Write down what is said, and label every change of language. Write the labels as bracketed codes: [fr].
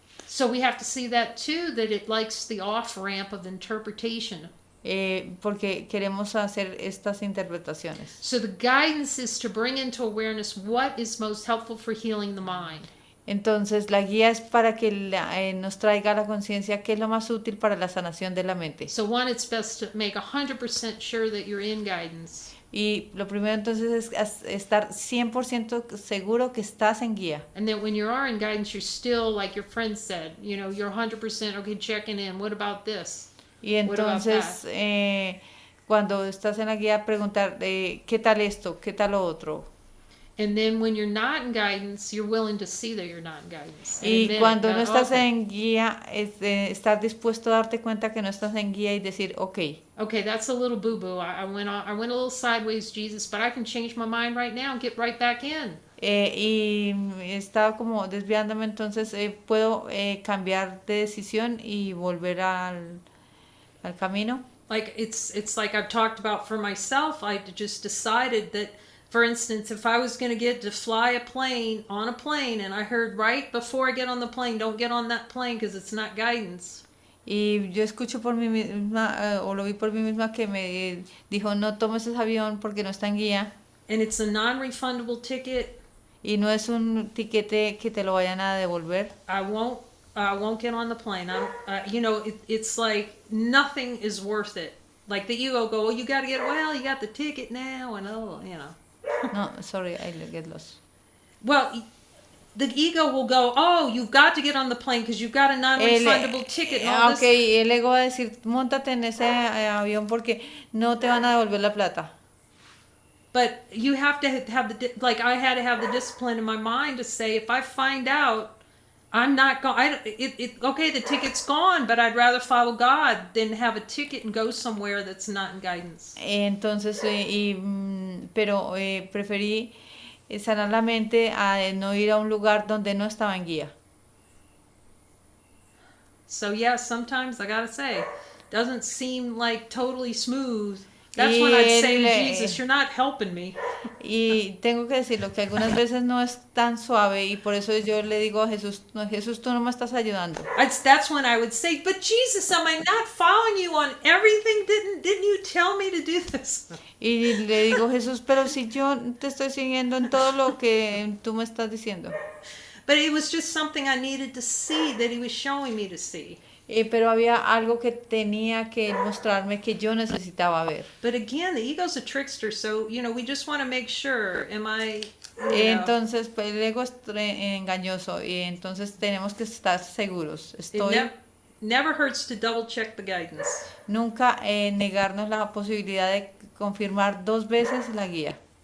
[en] So we have to see that too, that it likes the off ramp of interpretation. [es] Porque queremos hacer estas interpretaciones. [en] So the guidance is to bring into awareness what is most helpful for healing the mind. [es] Entonces la guía es para que nos traiga a la conciencia qué es lo más útil para la sanación de la mente. [en] So one, it's best to make 100% sure that you're in guidance. [es] Y lo primero entonces es estar 100% seguro que estás en guía. [en] And then when you are in guidance, you're still, like your friend said, you know, you're 100% okay, checking in. What about this? [es] Y entonces cuando estás en la guía preguntar ¿qué tal esto? ¿Qué tal lo otro? [en] And then when you're not in guidance, you're willing to see that you're not in guidance. And [es] Y [en] admit it, [es] cuando [en] that, [es] no estás [en] okay, [es] en guía, estar dispuesto a darte cuenta que no estás en guía y decir, okay, [en] that's a little boo-boo. I went a little sideways, Jesus, but I can change my mind right now and get right back in. [es] y estaba como desviándome, entonces puedo cambiar de decisión y volver al camino. [en] Like it's like I've talked about for myself. I just decided that, for instance, if I was going to get to fly on a plane, and I heard right before I get on the plane, don't get on that plane because it's not guidance. [es] Y yo escucho por mí misma, o lo vi por mí misma, que me dijo, no tomes ese avión porque no está en guía. [en] And it's a non-refundable ticket. [es] Y no es un tiquete que te lo vayan a devolver. [en] I won't get on the plane. It's like nothing is worth it. Like the ego go, well, you got to get, well, you got the ticket now, and No, sorry, I get lost. Well, the ego will go, oh, you've got to get on the plane because you've got a non-refundable ticket. And all [es] Ok, el ego va a decir, móntate en ese avión porque no te van a devolver la plata. [en] But you have to have I had to have the discipline in my mind to say, if I find out, I'm not going. Okay, the ticket's gone, but I'd rather follow God than have a ticket and go somewhere that's not in guidance. [es] Entonces, pero preferí sanar la mente a no ir a un lugar donde no estaba en guía. [en] So yeah, sometimes I gotta say, doesn't seem like totally smooth. That's when I'd say to Jesus, you're not helping me. [es] Y tengo que decirlo, que algunas veces no es tan suave y por eso yo le digo a Jesús, no, Jesús, tú no me estás ayudando. [en] That's when I would say, but Jesus, am I not following you on everything? Didn't you tell me to do this? [es] Y le digo, Jesús, pero si yo te estoy siguiendo en todo lo que tú me estás diciendo. [en] But it was just something I needed to see that he was showing me to see. [es] Pero había algo que tenía que mostrarme que yo necesitaba ver. [en] But again, the ego's a trickster, so we just want to make sure. Am I? [es] Entonces, pues, el ego es engañoso y entonces tenemos que estar seguros. [en] Never hurts to double check the guidance. [es] Nunca negarnos la posibilidad de confirmar 2 veces la guía.